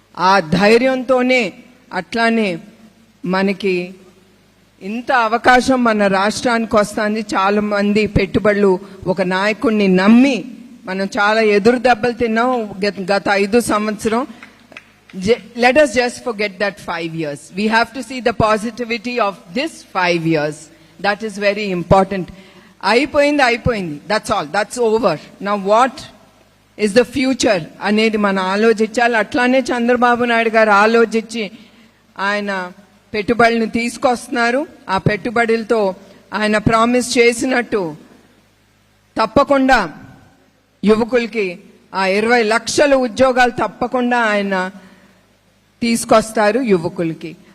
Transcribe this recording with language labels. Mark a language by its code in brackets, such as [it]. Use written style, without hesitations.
[te] ఆ ధైర్యంతోనే అట్లానే మనకి ఇంత అవకాశం మన రాష్ట్రానికి వస్తుంది. చాలా మంది పెట్టుబడులు ఒక నాయకుడిని నమ్మి మనం చాలా ఎదురు దెబ్బలు తిన్నాం గత 5 సంవత్సరం. [en] Let us just forget that 5 years. We have to see the positivity of this 5 years. That is very important. [te] అయిపోయింది. [en] That's all. That's over. Now what is the future [te] అనేది మనం ఆలోచించాలి. అట్లానే చంద్రబాబు నాయుడు గారు ఆలోచించి ఆయన పెట్టుబడులను తీసుకొస్తున్నారు. ఆ పెట్టుబడులతో ఆయన ప్రామిస్ చేసినట్టు తప్పకుండా యువకులకి ఆ 20 లక్షల ఉద్యోగాలు తప్పకుండా ఆయన తీసుకొస్తారు యువకులకి.